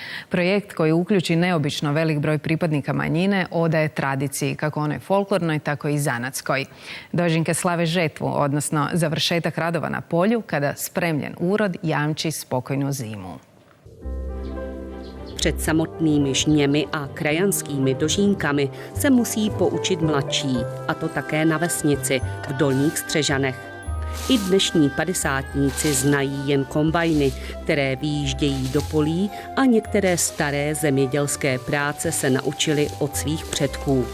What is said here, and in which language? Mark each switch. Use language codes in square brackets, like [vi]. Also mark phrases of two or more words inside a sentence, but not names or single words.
[hr] Projekt koji uključi neobično velik broj pripadnika manjine odaje tradiciji kako onoj folklornoj, tako i zanatskoj. Dožinke slave žetvu, odnosno završetak radova na polju kada spremljen urod jamči spokojnu zimu. [cs] Před samotnými žněmi a krajanskými dožínkami se musí poučit mladší, a to také na vesnici, v Dolních Střežanech. I dnešní padesátníci znají jen kombajny, které vyjíždějí do polí, a některé staré zemědělské práce se naučili od svých předků.